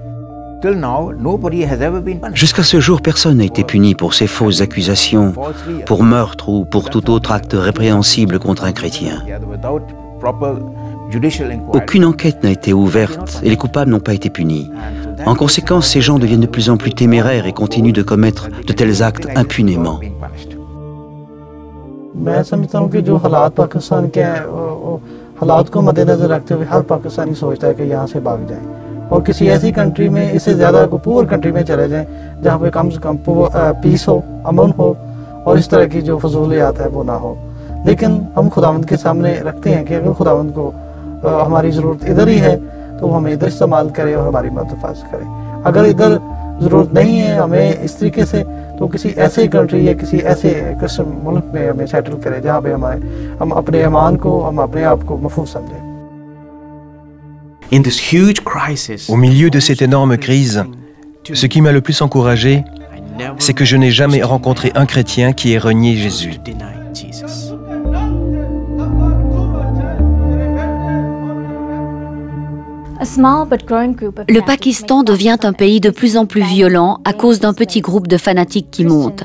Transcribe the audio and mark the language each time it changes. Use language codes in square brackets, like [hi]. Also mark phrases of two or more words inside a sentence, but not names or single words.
[fr] Jusqu'à ce jour, personne n'a été puni pour ces fausses accusations, pour meurtre ou pour tout autre acte répréhensible contre un chrétien. Aucune enquête n'a été ouverte et les coupables n'ont pas été punis. En conséquence, ces gens deviennent de plus en plus téméraires et continuent de commettre de tels actes impunément. [ur] حالات کو مدنظر رکھتے ہوئے ہر پاکستانی سوچتا ہے کہ یہاں سے بھاگ جائے اور کسی ایسی کنٹری میں اس سے زیادہ کو [en] poor country [ur] میں چلے جائیں جہاں پہ کم سے کم پیس ہو، امن ہو اور اس طرح کی جو فضولیات ہے وہ نہ ہو. لیکن ہم خداوند کے سامنے رکھتے ہیں کہ اگر خداوند کو ہماری ضرورت ادھر ہی ہے تو وہ ہمیں ادھر استعمال کرے اور ہماری مدد کرے. اگر ادھر ضرورت نہیں ہے ہمیں اس طریقے سے، تو کسی ایسے کنٹری یا کسی ایسے کرسچن ملک میں ہمیں سیٹل کرے جہاں پہ ہم اپنے ایمان کو، ہم اپنے آپ کو محفوظ سمجھیں. [fr] Au milieu de cette énorme crise, ce qui m'a le plus encouragé, c'est que je n'ai jamais rencontré un chrétien qui ait renié Jésus. Le Pakistan devient un pays de plus en plus violent à cause d'un petit groupe de fanatiques qui monte.